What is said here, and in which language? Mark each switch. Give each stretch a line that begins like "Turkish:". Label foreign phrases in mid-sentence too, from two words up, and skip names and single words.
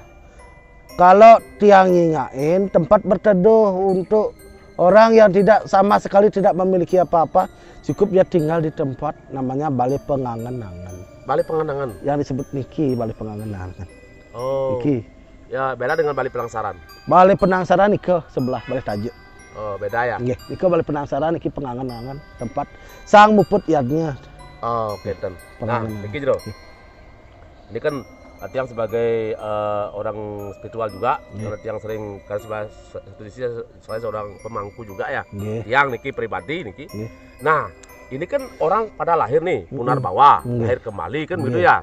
Indonesian: Kalau tiang ngingain tempat berteduh untuk orang yang tidak sama sekali tidak memiliki apa-apa, cukup dia tinggal di tempat namanya Balai Pengangenangan. Balai Pengangenangan? Yang disebut Niki, Balai Pengangenangan. Oh. Niki. Ya beda dengan Balai Penangsaran. Balai Penangsaran Niki sebelah Balai Tajuk. Oh, beda ya? Nggih, Niki Balai Penangsaran Niki Pengangenangan, tempat
Balinese: sang muput yadnya.
Indonesian: Oh, oke, nah, Niki Jero. Ini kan Tiang sebagai orang spiritual juga, Tiang sering kan saya seorang pemangku juga ya.
Balinese: Tiang Niki pribadi Niki.
Indonesian: Nah, ini kan orang pada lahir nih, punar bawa, lahir kembali kan gitu ya.